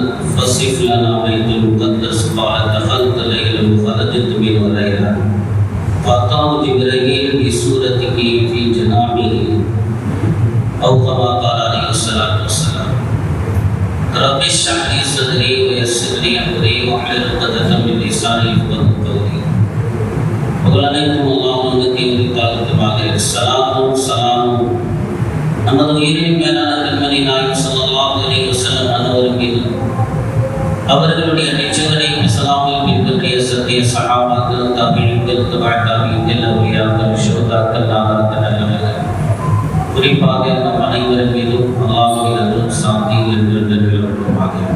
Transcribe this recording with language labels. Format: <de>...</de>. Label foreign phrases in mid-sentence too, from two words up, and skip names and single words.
<ar>فصف لنا بيت المقدس قال دخلت ليلا وخرجت منه ليلا فأتاه جبريل بصورته في جنابه أو كما قال عليه الصلاة والسلام رب اشرح لي صدري ويسر لي أمري واحلل عقدة من لساني يفقهوا قولي</ar> <ta>புகழனைத்தும் அல்லாஹ்வுக்கு உரித்தாகட்டுமாக ஸலாத்தும் ஸலாமும் நமது உயிரின் மேலான கண்மணி நாயகம்</ta> <ar>صلى الله عليه وسلم</ar> <ta>அன்னவர் மீது அவர்களுடைய நெஞ்சுகளை சலாமில் பின்பற்றிய சத்திய சஹாபாக்கள் தாபிஈன்கள் தபஅத்தாபிஈன்கள் அவுலியாக்கள் ஷுஹதாக்கள் நாதாக்கள் நல்லவர்கள் குறிப்பாக நம் அனைவரின் மீதும் அல்லாஹ்வின் அருள் சாந்தி என்று நிலவட்டுமாக</ta>